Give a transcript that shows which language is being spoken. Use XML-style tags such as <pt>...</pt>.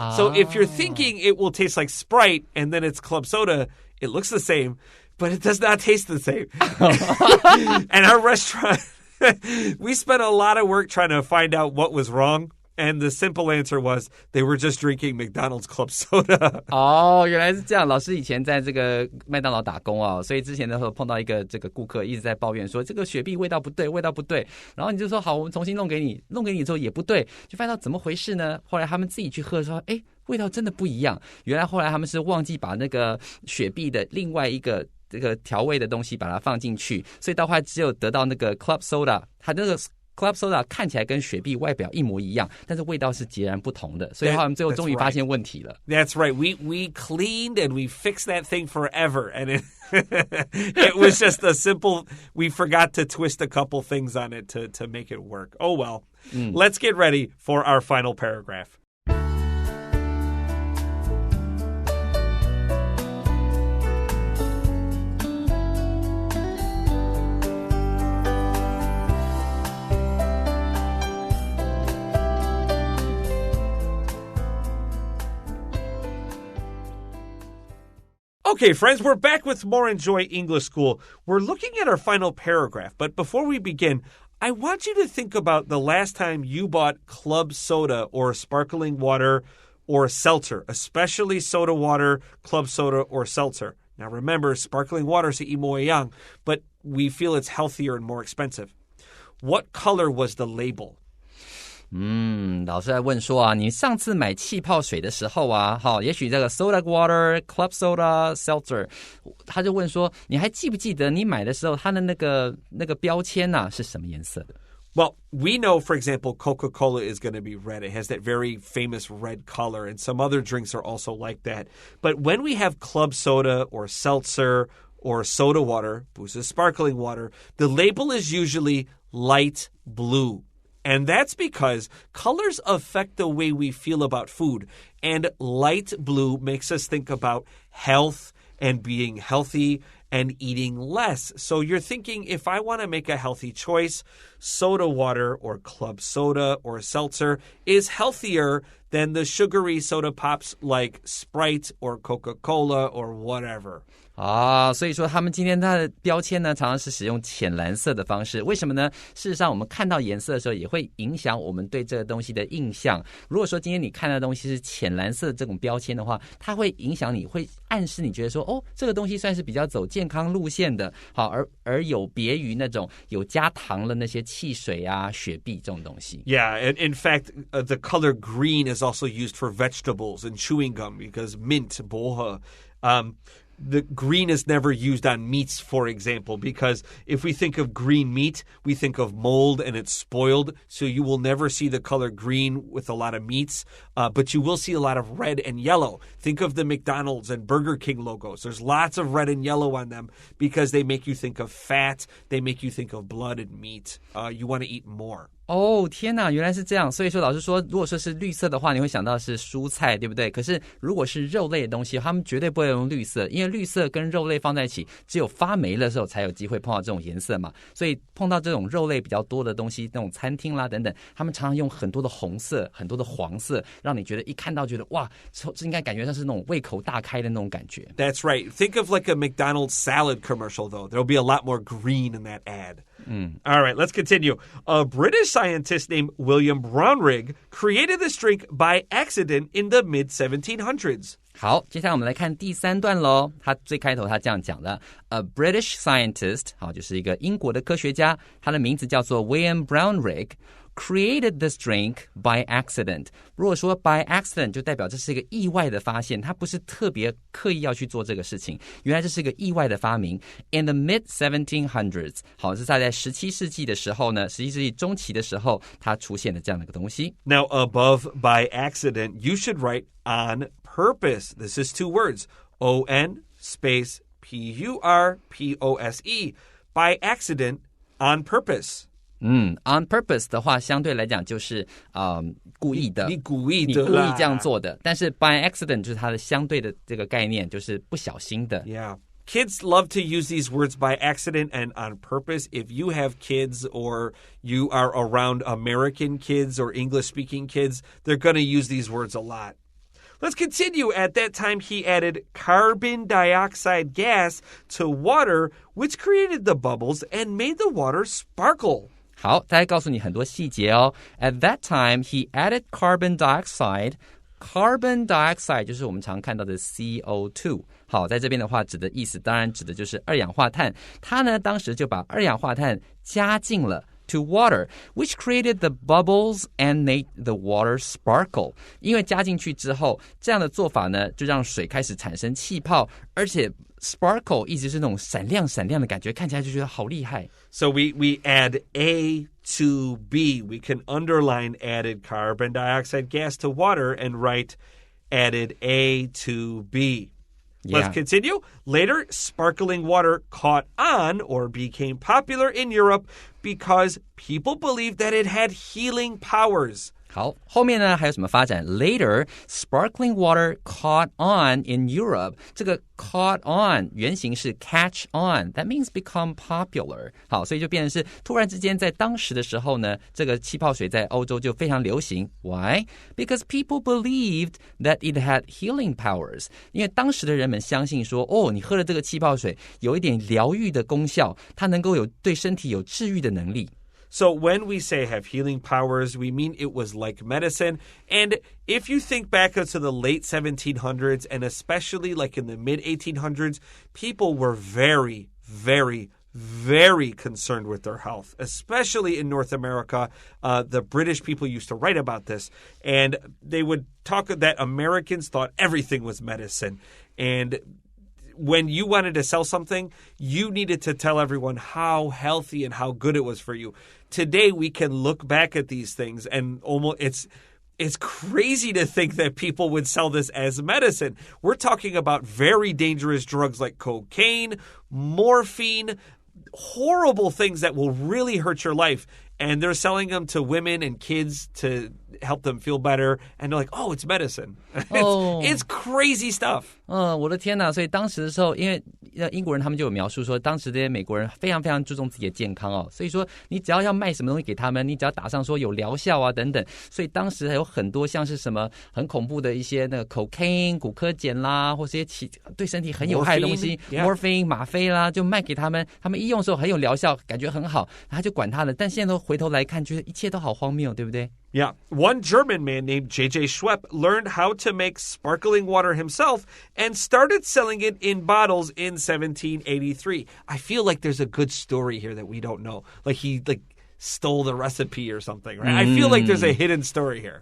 <en>So if you're thinking it will taste like Sprite and then it's club soda, it looks the same, but it does not taste the same. And our restaurant, we spent a lot of work trying to find out what was wrong. And the simple answer was they were just drinking McDonald's club soda.</en> <zh>原来是这样。老师以前在这个麦当劳打工啊，所以之前的时候碰到一个这个顾客一直在抱怨说这个雪碧味道不对。然后你就说好，我们重新弄给你之后也不对，就发现到怎么回事呢？后来他们自己去喝说，哎，味道真的不一样。原来后来他们是忘记把那个雪碧的另外一个这个调味的东西把它放进去，所以到后来只有得到那个 club soda， 它那个 Club Soda 看起来跟雪碧外表一模一样，但是味道是截然不同的，所以他们最后终于发现问题了。</zh> <en>That's right. We cleaned and we fixed that thing forever, and it was just a simple. We forgot to twist a couple things on it to make it work. Oh well. Let's get ready for our final paragraph. Okay, friends, we're back with more Enjoy English School. We're looking at our final paragraph, but before we begin, I want you to think about the last time you bought club soda or sparkling water or seltzer, especially soda water, club soda, or seltzer. Now remember, sparkling water is</en> <zh>一模一样,</zh> <en>but we feel it's healthier and more expensive. What color was the label?</en> <zh>老师在问说啊，你上次买气泡水的时候啊，好，也许这个 soda water, club soda, seltzer， 他就问说，你还记不记得你买的时候它的那个标签啊是什么颜色的？</zh> <en>Well, we know, for example, Coca-Cola is going to be red. It has that very famous red color, and some other drinks are also like that. But when we have club soda or seltzer or soda water,</en> <zh>不是</zh> <en>sparkling water, the label is usually light blue.And that's because colors affect the way we feel about food. And light blue makes us think about health and being healthy and eating less. So you're thinking, if I want to make a healthy choice, soda water or club soda or seltzer is healthier than the sugary soda pops like Sprite or Coca-Cola or whatever.</en> <zh>所以说他们今天它的标签呢常常是使用浅蓝色的方式，为什么呢？事实上我们看到颜色的时候也会影响我们对这个东西的印象。如果说今天你看到的东西是浅蓝色的这种标签的话，它会影响你，会暗示你觉得说，这个东西算是比较走健康路线的，好，而有别于那种有加糖的那些汽水啊、雪碧这种东西。</zh> <en>Yeah, and in fact, the color green is also used for vegetables and chewing gum because mint, boha, the green is never used on meats, for example, because if we think of green meat, we think of mold and it's spoiled. So you will never see the color green with a lot of meats, but you will see a lot of red and yellow. Think of the McDonald's and Burger King logos. There's lots of red and yellow on them because they make you think of fat. They make you think of blood and meat. You want to eat more.</en> <zh>天哪，原来是这样。所以说老师说，如果说是绿色的话，你会想到是蔬菜，对不对？可是如果是肉类的东西，他们绝对不会用绿色，因为绿色跟肉类放在一起，只有发霉的时候才有机会碰到这种颜色嘛。所以碰到这种肉类比较多的东西，那种餐厅啦等等，他们常常用很多的红色、很多的黄色，让你觉得一看到觉得哇，这应该感觉像是那种胃口大开的那种感觉。</zh> <en>That's right. Think of like a McDonald's salad commercial, though. There'll be a lot more green in that ad. All right, let's continue. A British scientist named William Brownrigg created this drink by accident in the mid-1700s.</en> <zh>好，接下来我们来看第三段咯。他最开头他这样讲的</zh> <en>A British scientist，</en> <zh>好，就是一个英国的科学家，他的名字叫做 William Brownrigg。</zh> <en>Created this drink by accident.</en> <zh>如果说 by accident 就代表这是一个意外的发现，他不是特别刻意要去做这个事情，原来这是一个意外的发明。</zh> <en>In the mid-1700s，</en> <zh>好，是在17世纪的时候呢，17世纪中期的时候，它出现的这样的一个东西。</zh> <en>Now above by accident, you should write on purpose. This is two words. O-N space P-U-R-P-O-S-E. By accident, on purpose.On</en> <zh>purpose 的话，相对来讲就是故意的，你故意这样做的。但是 by accident 就是它的相对的这个概念，就是不小心的。</zh> <en>Yeah. Kids love to use these words by accident and on purpose. If you have kids or you are around American kids or English-speaking kids, they're going to use these words a lot. Let's continue. At that time, he added carbon dioxide gas to water, which created the bubbles and made the water sparkle.</en> <zh>好，他还告诉你很多细节哦。</zh> <en>At that time, he added carbon dioxide.</en> <zh>Carbon dioxide 就是我们常看到的 CO2。好，在这边的话，指的意思当然指的就是二氧化碳。他呢，当时就把二氧化碳加进了</zh> <en>to water, which created the bubbles and made the water sparkle.</en> <zh>因为加进去之后，这样的做法呢，就让水开始产生气泡，而且sparkle 一直是那种闪亮闪亮的感觉，看起来就觉得好厉害。</zh> <en>So we add A to be. We can underline added carbon dioxide gas to water and write added A to B. Let's continue. Later, sparkling water caught on or became popular in Europe because people believed that it had healing powers.</en> <zh>好，后面呢还有什么发展 ？</zh> <en>Later, sparkling water caught on in Europe.</en> <zh>这个 caught on 原型是 catch on.</zh> <en>That means become popular.</en> <zh>好，所以就变成是突然之间在当时的时候呢，这个气泡水在欧洲就非常流行。</zh> <en>Why? Because people believed that it had healing powers.</en> <zh>因为当时的人们相信说，哦，你喝了这个气泡水有一点疗愈的功效，它能够有对身体有治愈的能力。</zh> <en>So when we say have healing powers, we mean it was like medicine. And if you think back to the late 1700s and especially like in the mid 1800s, people were very, very, very concerned with their health, especially in North America. The British people used to write about this, and they would talk that Americans thought everything was medicine. And when you wanted to sell something, you needed to tell everyone how healthy and how good it was for you. Today, we can look back at these things and almost it's crazy to think that people would sell this as medicine. We're talking about very dangerous drugs like cocaine, morphine, horrible things that will really hurt your life. And they're selling them to women and kids to help them feel better. And they're like, oh, it's medicine. It's crazy stuff.</en> <zh>我的天哪！所以当时的时候，因为英国人他们就有描述说，当时这些美国人非常非常注重自己的健康哦，所以说你只要卖什么东西给他们，你只要打上说有疗效啊等等，所以当时还有很多像是什么很恐怖的一些那个 cocaine 古柯碱啦，或是一些对身体很有害的东西 morphine 吗啡啦，就卖给他们，他们一用的时候很有疗效，感觉很好，他就管他的。但现在都回头来看，觉得一切都好荒谬，对不对</zh> <en>？Yeah, one German man named J.J. Schwepp learned how to make sparkling water himself and started selling it in bottles in 1783. I feel like there's a good story here that we don't know. Like he stole the recipe or something, right? I feel like there's a hidden story here.</en>